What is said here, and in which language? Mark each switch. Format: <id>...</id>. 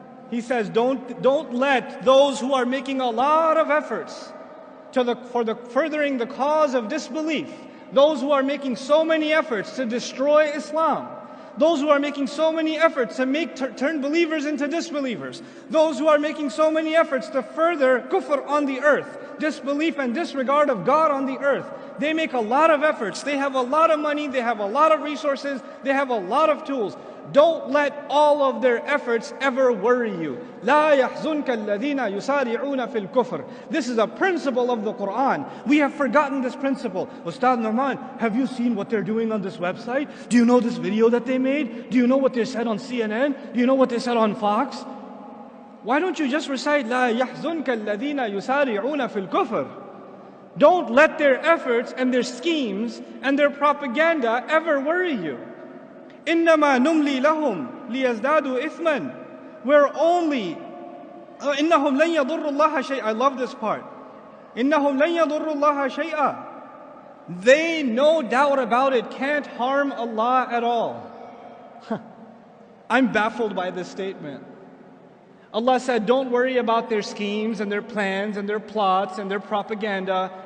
<en>He says, don't let those who are making a lot of efforts for furthering the cause of disbelief, those who are making so many efforts to destroy Islam, those who are making so many efforts to turn believers into disbelievers, those who are making so many efforts to further kufr on the earth, disbelief and disregard of God on the earth. They make a lot of efforts. They have a lot of money. They have a lot of resources. They have a lot of tools. Don't let all of their efforts ever worry you.</en> <ar>لا يحزنك الذين يسارعون في الكفر.</ar> <en>This is a principle of the Quran. We have forgotten this principle. Ustad Norman, have you seen what they're doing on this website? Do you know this video that they made? Do you know what they said on CNN? Do you know what they said on Fox? Why don't you just recite</en> <ar>لا يحزنك الذين يسارعون في الكفر?</ar> <en>Don't let their efforts and their schemes and their propaganda ever worry you.</en> <ar>إنما نملي لهم ليزدادوا إثما.</ar> <en>We're only</en> <ar>إنهم لن يضروا الله شيئا.</ar> <en>I love this part.</en> <ar>إنهم لن يضروا الله شيئا.</ar> <en>They, no doubt about it, can't harm Allah at all. I'm baffled by this statement. Allah said, don't worry about their schemes and their plans and their plots and their propaganda.</en>